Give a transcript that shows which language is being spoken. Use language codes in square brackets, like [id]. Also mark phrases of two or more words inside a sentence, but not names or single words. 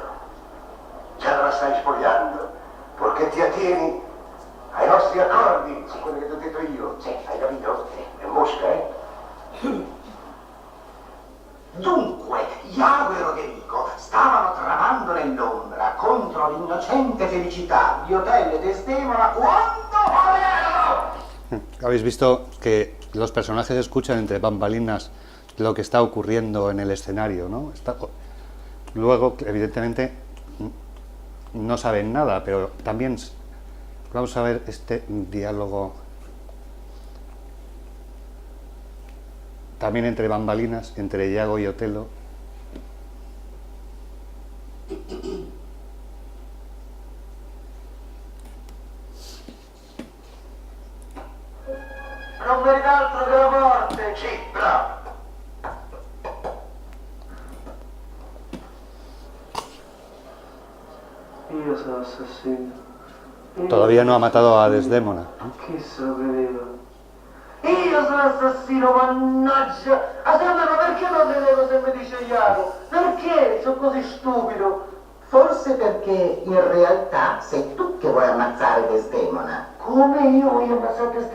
[it] Già la stai spogliando, perché ti attieni ai nostri accordi su quello che ti ho detto io. Sì, hai capito? È mosca, eh? Dunque, Iago e Roderico stavano tramando nell'ombra contro l'innocente felicità di Otello e Desdemona quando volevano. [es] Habéis visto que los personajes escuchan entre bambalinas lo que está ocurriendo en el escenario, ¿no? Luego, evidentemente, no saben nada, pero también vamos a ver este diálogo también entre bambalinas, entre Iago y Otello. [it] Non merita altro che la morte, sì, bravo. Io sono assassino. [es] Todavía no ha matado a Desdémona. [it] Chi se lo credeva? Io sono assassino, mannaggia! Ma perché non credevo se mi dice Iago? Perché sono così stupido? Forse perché in realtà sei tu che vuoi ammazzare Desdemona. Come io voglio ammazzare Desdemona?